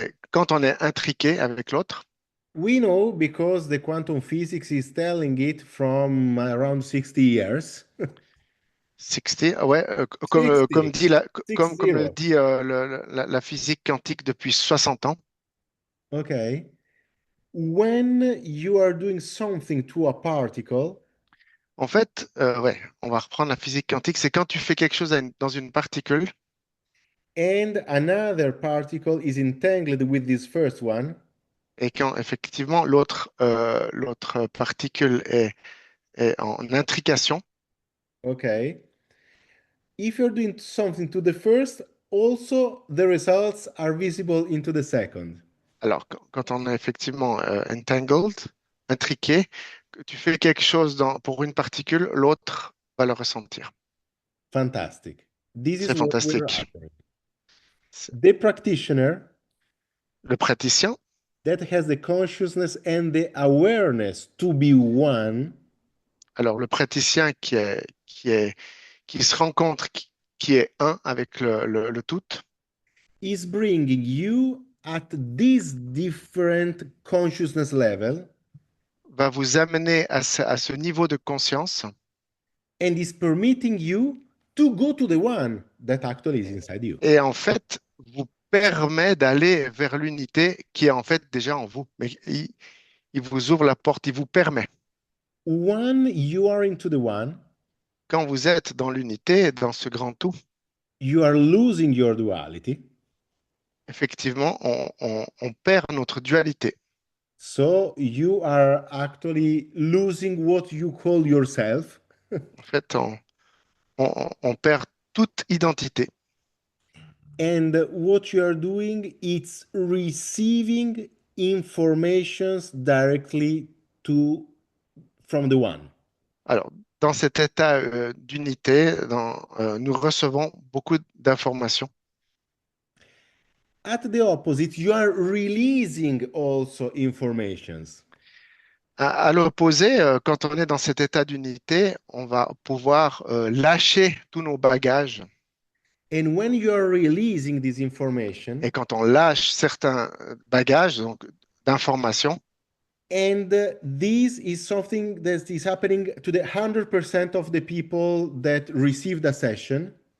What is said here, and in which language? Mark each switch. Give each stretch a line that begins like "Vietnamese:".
French: Quand on est intriqué avec l'autre,
English: we know because the quantum physics is telling it from around 60 years.
French: 60, ah ouais, comme 60, dit comme le 60. dit la physique quantique depuis 60 ans.
English: Okay. When you are doing something to a particle
French: En fait, ouais, on va reprendre la physique quantique. C'est quand tu fais quelque chose dans une particule
English: and another particle is entangled with this first one,
French: et quand effectivement l'autre particule est en intrication.
English: okay? If you're doing something to the first, also the results are visible into the second.
French: Alors, quand on est effectivement entangled, intriqué, que tu fais quelque chose pour une particule, l'autre va le ressentir.
English: Fantastic. This is
French: C'est
English: what we're
French: fantastique.
English: after.
French: C'est-
English: The practitioner
French: Le praticien,
English: that has the consciousness and the awareness to be one
French: alors le praticien qui se rencontre, qui est un avec le tout,
English: is bringing you at this different consciousness level
French: va vous amener à ce niveau de conscience
English: and is permitting you to go to the one that actually is inside you.
French: et en fait vous permet d'aller vers l'unité qui est en fait déjà en vous. Mais il vous ouvre la porte, il vous permet.
English: When you are into the one,
French: Quand vous êtes dans l'unité, dans ce grand tout,
English: you are losing your duality.
French: effectivement, on perd notre dualité.
English: So you are actually losing what you call yourself.
French: En fait, on perd toute identité.
English: And what you are doing is receiving informations directly to from the one.
French: Alors, dans cet état d'unité, nous recevons beaucoup d'informations.
English: At the opposite, you are releasing also informations.
French: À l'opposé, quand on est dans cet état d'unité, on va pouvoir lâcher tous nos bagages.
English: And when you are releasing this information,
French: Et quand on lâche certains bagages, donc d'informations,
English: and this is something that is happening to the 100% of the people that received a session.